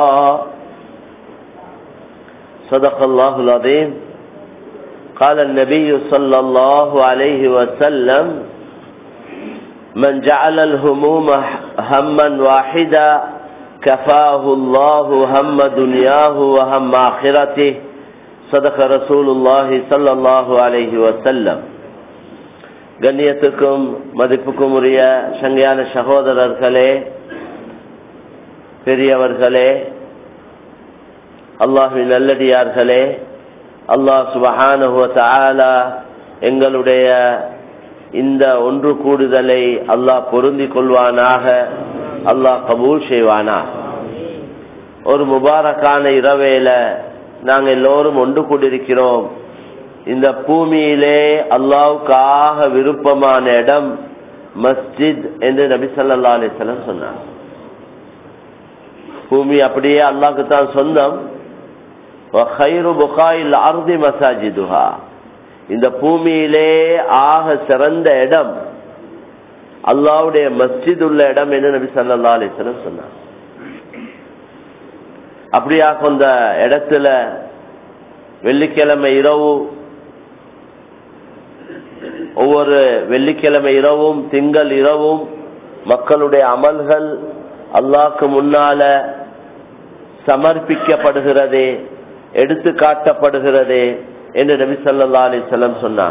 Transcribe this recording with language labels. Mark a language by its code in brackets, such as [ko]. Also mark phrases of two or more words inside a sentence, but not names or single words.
[ar] صدق الله العظيم قال النبي صلى الله عليه وسلم من جعل الهموم هما واحدا كفاه الله هم دنياه وهم آخرته صدق رسول الله صلى الله عليه وسلم. [ta] கண்ணியத்துக்கும் மதிப்புக்கும் உரிய சங்கையான சகோதரர்களே, பெரியவர்களே, அல்லாஹ்வின் நல்லடியார்களே, அல்லாஹ் [ar] سبحانه وتعالى [ta] எங்களுடைய இந்த ஒன்று கூடுதலை அல்லாஹ் பொருந்திக் கொள்வானாக, அல்லாஹ் கபூல் செய்வானாக. ஒரு முபாரக்கான இரவேல நாங்கள் எல்லோரும் ஒன்று கூடியிருக்கிறோம். இந்த பூமியிலே அல்லாஹ்வுக்காக விருப்பமான இடம் மஸ்ஜித் என்று நபி [ar] صلى الله عليه وسلم [ta] சொன்னார். பூமி அப்படியே அல்லாஹ்வுக்கு தான் சொந்தம். [ar] وَخَيْرُ بُقَاءِ الْأَرْضِ مَسَاجِدُهَا, [ta] இந்த பூமியிலே ஆக சிறந்த இடம் அல்லாஹ்வுடைய மஸ்ஜித் உள்ள இடம் என்று நபி [ar] صلى الله عليه وسلم [ta] சொன்னார். அப்படியாக அந்த இடத்துல வெள்ளிக்கிழமை இரவு, ஒவ்வொரு வெள்ளிக்கிழமை இரவும் திங்கள் இரவும் மக்களுடைய அமல்கள் அல்லாஹ்க்கு முன்னால சமர்ப்பிக்கப்படுகிறது, எடுத்து காட்டப்படுகிறது என்று நபி [ar] صلى الله عليه وسلم [ta] சொன்னார்.